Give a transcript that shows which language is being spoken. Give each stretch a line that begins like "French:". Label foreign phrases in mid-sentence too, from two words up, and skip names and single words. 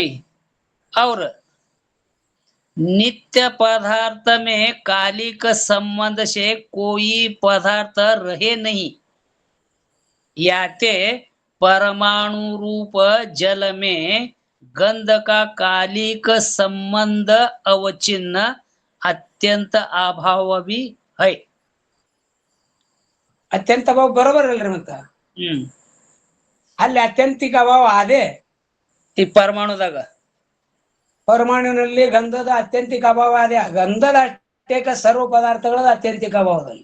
Hindi: और नित्य पदार्थ में कालिक संबंध से कोई पदार्थ रहे नहीं. याते परमाणु रूप जल में गंध का कालिक संबंध अवचिन्न अत्यंत अभाव भी है.
Kannada: ಅತ್ಯಂತ ಅಭಾವ ಬರೋಬರ್ ಅಲ್ರಿ. ಮತ್ತ ಅಲ್ಲಿ ಅತ್ಯಂತಿಕ ಅಭಾವ ಅದೇ ಈ ಪರಮಾಣುದಾಗ. ಪರಮಾಣುವಿನಲ್ಲಿ ಗಂಧದ ಅತ್ಯಂತಿಕ ಅಭಾವ ಅದೇ. ಗಂಧದ ಅತ್ಯಂತ ಸರ್ವ ಪದಾರ್ಥಗಳ ಅತ್ಯಂತಿಕ ಅಭಾವದಲ್ಲಿ.